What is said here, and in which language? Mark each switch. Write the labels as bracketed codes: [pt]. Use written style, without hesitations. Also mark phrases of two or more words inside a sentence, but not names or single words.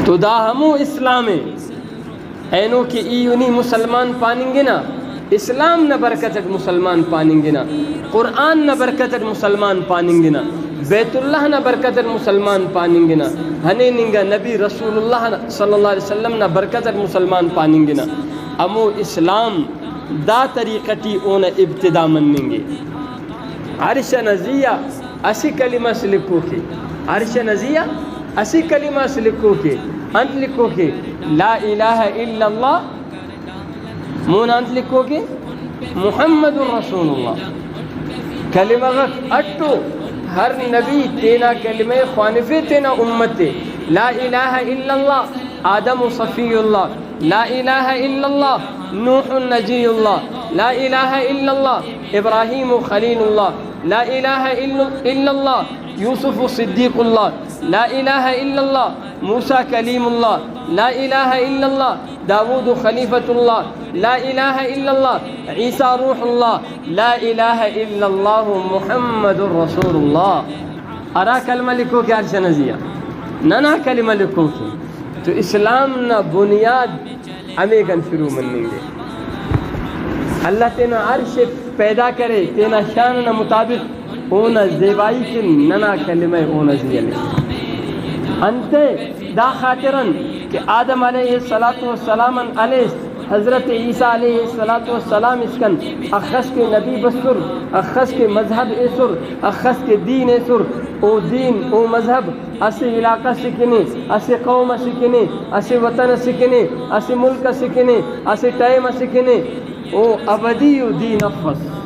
[brh] تو دا ہمو اسلام اینو کہ ایونی مسلمان پانیں گے نا، اسلام نہ برکتک مسلمان پانیں گے نا، قرآن نہ برکتک مسلمان پانیں گے نا، بیت اللہ نہ برکتک مسلمان پانیں گے نا، ہنے ننگا نبی [ar] رسول اللہ صلی اللہ علیہ وسلم [brh] نہ برکتک مسلمان پانیں گے نا۔ امو اسلام دا طریقتی اونا ابتدا منیں گے۔ عرش نزیہ اسی کلمہ سے لکھو کے، عرش نزیہ اسی کلمہ سے لکھو کے، انت لکھو کے [ar] لا الہ الا اللہ، [brh] مون انت لکھو کے [ar] محمد رسول اللہ۔ [brh] کلمہ غت اٹو ہر نبی تینا کلمہ خوانفے تینا امت، [ar] لا الہ الا اللہ آدم صفی اللہ، لا الہ الا اللہ نوح نجی اللہ، لا الہ الا اللہ ابراہیم خلیل اللہ، لا الہ الا اللہ یوسف صدیق اللہ، لا الہ الا اللہ موسیٰ کلیم اللہ، لا الہ الا اللہ داود خلیفۃ اللہ، لا الہ الا اللہ عیسیٰ روح اللہ، لا الہ الا اللہ محمد رسول اللہ۔ [brh] ارا کلمہ لکھو کہ عرش نزیہ نہ کلمہ لکھو کہ تو اسلام نہ بنیاد ہمیں کن شروع منیں گے۔ اللہ تینا عرش پیدا کرے تینا شان نہ مطابق اونا زیبائی کے ننا کلمہ اونا زیلے انتے دا خاطرن کہ آدم [ar] علیہ السلام [brh] علیہ حضرت عیسیٰ [ar] علیہ السلام [brh] اسکن اخص کے نبی بسر، اخص کے مذہب اسر، اخص کے دین اسر، او دین او مذہب اسے علاقہ سکنے، اسے قوم سکنے، اسے وطن سکنے، اسے ملک سکنے، اسے ٹائم سکنے، او ابدی دین افس۔